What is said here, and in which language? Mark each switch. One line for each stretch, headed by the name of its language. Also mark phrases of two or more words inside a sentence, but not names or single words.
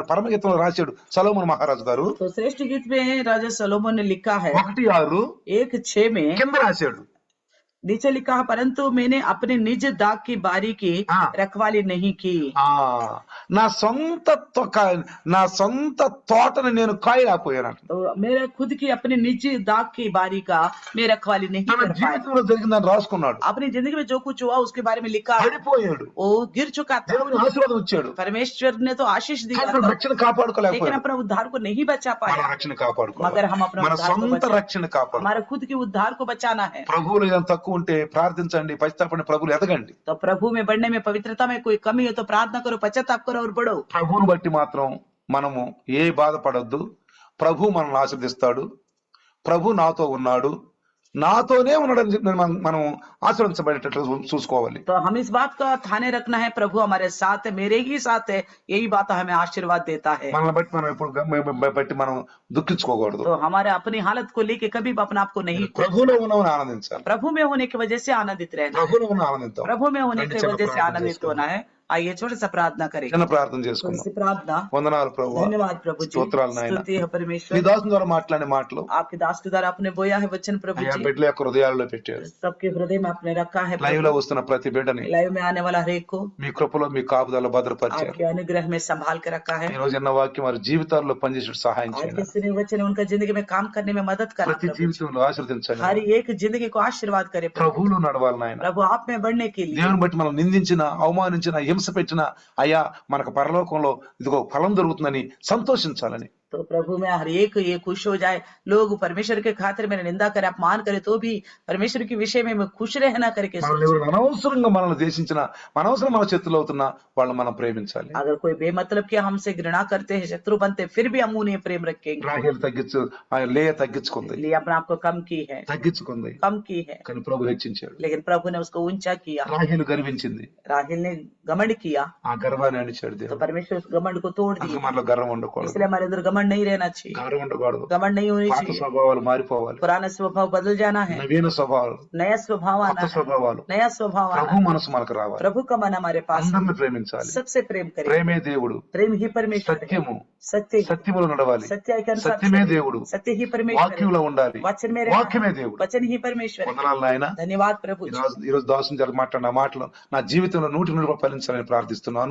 Telugu: పరమగీతంలో రాశాడు సొలొమోను మహారాజు గారు.
Hindi: तो श्रेष्ठ गीत में राजा सोलोमन ने लिखा है 1:6 1:6 में
Telugu: కింద రాశాడు,
Hindi: नीचे लिखा है, परंतु मैंने अपने निज दाग की बारी की हाँ। रखवाली नहीं की।
Telugu: నా సొంత తోటను నేను కాయలేకపోయాను.
Hindi: तो मेरे खुद की अपने निज दाग की बारी का मैं रखवाली नहीं
Telugu: తన
Hindi: कर पाया।
Telugu: జీవితంలో జరిగిందని రాసుకున్నాడు.
Hindi: अपनी जिंदगी में जो कुछ हुआ उसके बारे में लिखा है।
Telugu: పడిపోయాడు,
Hindi: वो गिर चुका था,
Telugu: దేవుని ఆశీర్వాదం వచ్చాడు,
Hindi: परमेश्वर ने तो आशीष दिया
Telugu: కానీ తన
Hindi: था,
Telugu: రక్షణ
Hindi: लेकिन
Telugu: కాపాడుకోలేకపోయాడు.
Hindi: अपना उद्धार को नहीं बचा
Telugu: మన
Hindi: पाया।
Telugu: రక్షణ కాపాడుకోవాలి,
Hindi: मगर हम अपना
Telugu: మన
Hindi: उद्धार को
Telugu: సొంత
Hindi: बचा,
Telugu: రక్షణ కాపాడు.
Hindi: हमारे खुद के उद्धार को बचाना है।
Telugu: ప్రభువులో ఏదైనా తక్కువ ఉంటే ప్రార్థించండి, పశ్చాత్తాపడి ప్రభువులు ఎదగండి.
Hindi: तो प्रभु में बढ़ने में, पवित्रता में कोई कमी हो तो प्रार्थना करो, पश्चाताप करो और बढ़ो।
Telugu: ప్రభువును బట్టి మాత్రం మనము ఏ బాధపడొద్దు. ప్రభు మనల్ని ఆశీర్దిస్తాడు, ప్రభు నాతో ఉన్నాడు, నాతోనే ఉన్నాడని చెప్పి మనం ఆశీర్వదించబడేటట్లు చూసుకోవాలి.
Hindi: तो हम इस बात का ध्यान रखना है, प्रभु हमारे साथ है, मेरे ही साथ है, यही बात हमें आशीर्वाद देता है।
Telugu: మనల్ని బట్టి మనం ఎప్పుడు బట్టి మనం దుఃఖించుకోకూడదు.
Hindi: तो हमारे अपनी हालत को लेके कभी भी अपने आप को नहीं,
Telugu: ప్రభువులో ఉన్నామని ఆనందించాలి,
Hindi: प्रभु में होने की वजह से आनंदित रहना,
Telugu: ప్రభువులో ఉన్న ఆనందిద్దాం.
Hindi: प्रभु में होने की वजह से आनंदित होना है। आइए छोटा सा प्रार्थना करें।
Telugu: చిన్న ప్రార్థన
Hindi: छोटी
Telugu: చేసుకుందాం.
Hindi: सी प्रार्थना।
Telugu: వందనాలు ప్రభువా,
Hindi: धन्यवाद प्रभु जी,
Telugu: స్తోత్రాలు నాయన.
Hindi: स्तुति है
Telugu: నీ
Hindi: परमेश्वर,
Telugu: దాసుని ద్వారా మాట్లాడే మాటలు
Hindi: आपके दास के द्वारा आपने बोया है वचन प्रभु
Telugu: అయ్యా
Hindi: जी,
Telugu: బిడ్డల యొక్క హృదయాల్లో పెట్టారు.
Hindi: सबके हृदय में आपने रखा है
Telugu: లైవ్ లో
Hindi: प्रभु।
Telugu: వస్తున్న ప్రతి బిడ్డని
Hindi: लाइव में आने वाला हर एक को
Telugu: మీ కృపలో మీ కాపుదల భద్రపరిచారు.
Hindi: आपके अनुग्रह में संभाल के रखा है।
Telugu: ఈ రోజు అన్న వాక్యం వారి జీవితాల్లో పనిచేసే సహాయం
Hindi: आज
Telugu: చేయండి.
Hindi: के सुने वचन उनका जिंदगी में काम करने में मदद करना
Telugu: ప్రతి
Hindi: प्रभु जी।
Telugu: జీవితంలో ఆశీర్వదించండి.
Hindi: हर एक जिंदगी को आशीर्वाद करे प्रभु।
Telugu: ప్రభువులో నడవాలి నాయన.
Hindi: प्रभु आप में बढ़ने के लिए
Telugu: దేవుని బట్టి మనం నిందించిన, అవమానించిన, హింస పెట్టిన అయ్యా మనకు పరలోకంలో ఇదిగో ఫలం దొరుకుతుందని సంతోషించాలని.
Hindi: तो प्रभु में हर एक ये खुश हो जाए, लोग परमेश्वर के खातिर मेरी निंदा करे, अपमान करे, तो भी परमेश्वर के विषय में मैं खुश रहना करके
Telugu: మనల్ని ఎవరు అనవసరంగా మనల్ని దేశించిన, అనవసరం మన చేతిలో అవుతున్నా వాళ్ళని మనం ప్రేమించాలి.
Hindi: अगर कोई बेमतलब के हमसे घृणा करते हैं, शत्रु बनते, फिर भी हम उन्हें प्रेम रखेंगे।
Telugu: రాహేలు తగ్గించు, ఆయన లేయ తగ్గించుకుంది,
Hindi: लिए अपने आप को कम की है,
Telugu: తగ్గించుకుంది,
Hindi: कम की है,
Telugu: కానీ ప్రభు హెచ్చించాడు.
Hindi: लेकिन प्रभु ने उसको ऊंचा किया।
Telugu: రాహేలు గర్వించింది,
Hindi: राहिल ने घमंड किया,
Telugu: ఆ గర్వాన్ని అణిచాడు
Hindi: तो
Telugu: దేవుడు.
Hindi: परमेश्वर उस घमंड को तोड़
Telugu: అసలు
Hindi: दिया।
Telugu: మనలో గర్వం ఉండకూడదు,
Hindi: इसलिए हमारे अंदर घमंड नहीं रहना चाहिए,
Telugu: గర్వం ఉండకూడదు.
Hindi: घमंड नहीं होनी
Telugu: పాత
Hindi: चाहिए।
Telugu: స్వభావాలు మారిపోవాలి,
Hindi: पुराना स्वभाव बदल जाना है,
Telugu: నవీన స్వభావాలు,
Hindi: नया स्वभाव
Telugu: కొత్త
Hindi: आना है,
Telugu: స్వభావాలు,
Hindi: नया स्वभाव आना
Telugu: ప్రభు
Hindi: है।
Telugu: మనసు మనకు రావాలి.
Hindi: प्रभु का मन हमारे पास है,
Telugu: అందరిని ప్రేమించాలి.
Hindi: सबसे प्रेम करें।
Telugu: ప్రేమే దేవుడు,
Hindi: प्रेम ही परमेश्वर है,
Telugu: సత్యము,
Hindi: सत्य
Telugu: సత్యములో నడవాలి.
Hindi: सत्य के अनुसार
Telugu: సత్యమే
Hindi: चलें।
Telugu: దేవుడు,
Hindi: सत्य ही परमेश्वर
Telugu: వాక్యంలో
Hindi: है,
Telugu: ఉండాలి.
Hindi: वचन में रहना
Telugu: వాక్యమే
Hindi: है,
Telugu: దేవుడు.
Hindi: वचन ही परमेश्वर है।
Telugu: వందనాలు నాయన.
Hindi: धन्यवाद प्रभु जी।
Telugu: ఈరోజు దాసుని జర మాట్లాడిన మాటలు నా జీవితంలో 100% ఫలించాలని ప్రార్థిస్తున్నాను.